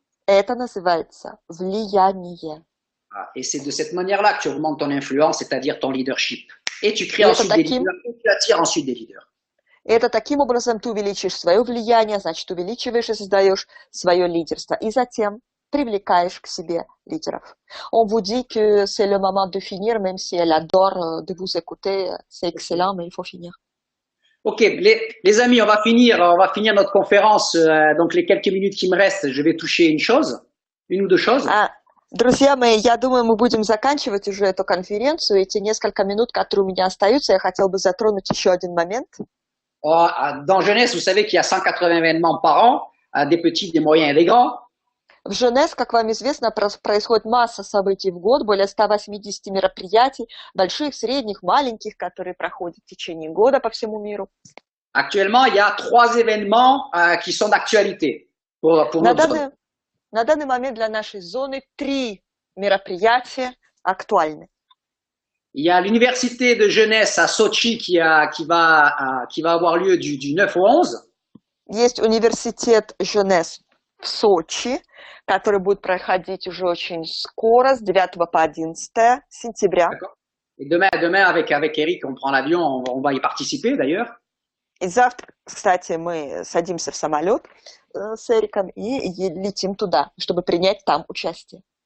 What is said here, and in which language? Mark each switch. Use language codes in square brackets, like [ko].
[ru] Это называется влияние. [fr] Et c'est de cette manière-là que tu augmentes ton influence, c'est-à-dire ton leadership. Et tu crées ensuite des leaders, et tu attires ensuite des leaders. [ru] Это таким образом ты увеличишь свое влияние, значит, увеличиваешь и создаешь свое лидерство. И затем привлекаешь к себе лидеров. [fr] On vous dit que c'est le moment de finir, même si elle adore de vous écouter. C'est excellent, mais il faut finir. Ok, les amis, on va finir notre conférence. Donc les quelques minutes qui me restent, je vais toucher une ou deux choses. [ru] Друзья мои, я думаю, мы будем заканчивать уже эту конференцию. Эти несколько минут, которые у меня остаются, я хотел бы затронуть еще один момент. [fr] Dans Jeunesse, vous savez qu'il y a 180 événements par an, des petits, des moyens et des grands. [ru] В Женес, как вам известно, происходит масса событий в год, более 180 мероприятий, больших, средних, маленьких, которые проходят в течение года по всему миру. [fr] Actuellement, il y a 3 événements qui sont d'actualité pour notre zone. [ru] На данный момент для нашей зоны 3 мероприятия актуальны. [fr] Il y a l'université de jeunesse à Sochi qui va avoir lieu du 9 au 11. [ru] Есть университет Женес в Сочи, который будет проходить уже очень скоро, с 9 по 11 сентября. [fr] Et demain avec Eric, on prend l'avion, on va y participer d'ailleurs. [ru] И завтра, кстати, мы садимся в самолет с Эриком и летим туда, чтобы принять там участие.